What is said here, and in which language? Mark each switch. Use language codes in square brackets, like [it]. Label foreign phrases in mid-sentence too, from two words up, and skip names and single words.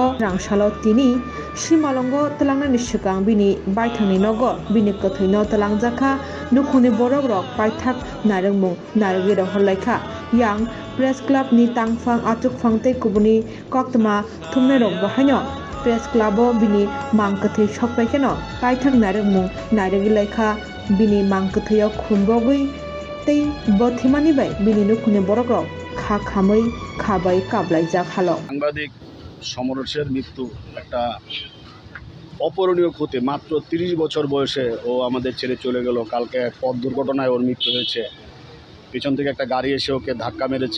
[trp] rangsalo tini simalongo talangnani sikang bini baithangni nogo bini kuthino talangjaka nukhuni borok rok paithak narengmung narogi rok horlaikha yang press club ni tangfang achukfang tei kubuni koktoma thumne rok bahaino press club o bini mangkathi sokpaikeno paithak narengmung narogi laikha bini mangkathio khunbogui tei bothimani bai bini nukhuni borok rok খা খামই খাবাই কাবলাইজাক হালো [bn] সাংবাদিক সমরেশের মৃত্যু একটা অপূরণীয় ক্ষতি। মাত্র 30 বছর বয়সে ও আমাদের ছেড়ে চলে গেল। কালকে পথ দুর্ঘটনায় ওর মৃত্যু হয়েছে। পিছন থেকে একটা গাড়ি এসে ওকে ধাক্কা মেরেছে।